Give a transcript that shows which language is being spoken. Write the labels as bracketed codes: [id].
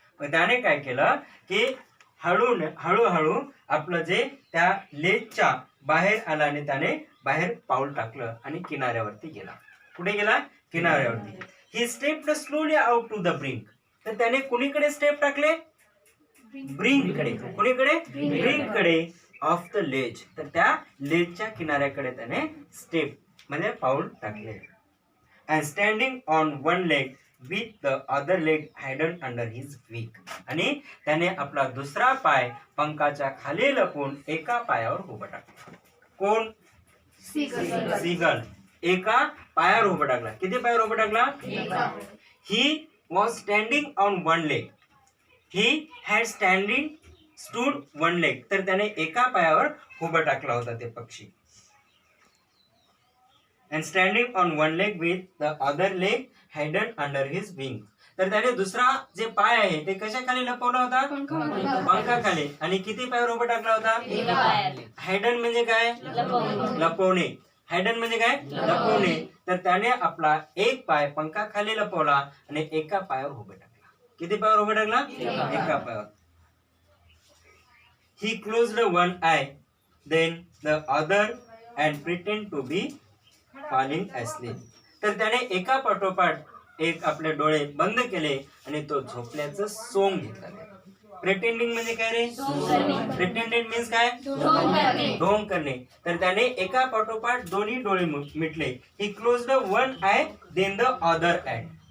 [mr] पण त्याने काय केलं की हळूहळू आपलं जे त्या लेजच्या बाहेर आला आणि त्याने बाहेर पाऊल टाकलं आणि किनाऱ्यावरती गेला. कुठे गेला? किनाऱ्यावरती. [en] He stepped slowly out to the brink. [mr] तर त्याने कुणीकडे स्टेप टाकले? ब्रिंककडे. कुणीकडे? ब्रिंककडे [en] Of the ledge. [mr] तर त्या लेजच्या किनाऱ्याकडे त्याने स्टेप म्हणजे पाऊल टाकले. [en] And standing on one leg with the other leg hidden under his wing. [mr] आणि त्याने आपला दुसरा पाय पंखाच्या खाली लपवून एका पायावर उभा टाकला. कोण? सीगल एका पायावर उभा टाकला. किती पायावर उभा टाकला? [en] He was standing on one leg. He had stood one leg. [mr] तर त्याने एका पायावर उभा टाकला होता ते पक्षी. [en] And standing on one leg with the other leg hidden under his wing. [mr] तर त्याने दुसरा जे पाय आहे ते कशाखाली लपवला होता? पंखाखाली. आणि किती पायावर उभा टाकला होता? हायडन म्हणजे काय? लपवणे. हायडन म्हणजे काय? लपवणे. तर त्याने आपला एक पाय पंखाखाली लपवला आणि एका पायावर उभा टाकला. किती पायावर उभा टाकला? एका पायावर. [en] He closed one eye then the other and pretend to be falling asleep. [mr] तर त्याने एका पाठोपाठ एक आपले डोळे बंद केले आणि तो झोपल्याचं सोंग घेतलं. प्रिटेंडिंग म्हणजे काय रे? प्रिटेंडेड मीन्स काय? ढोंग करणे. तर त्याने एका पाठोपाठ दोन्ही डोळे मिटले. [en] He closed one eye then the other eye.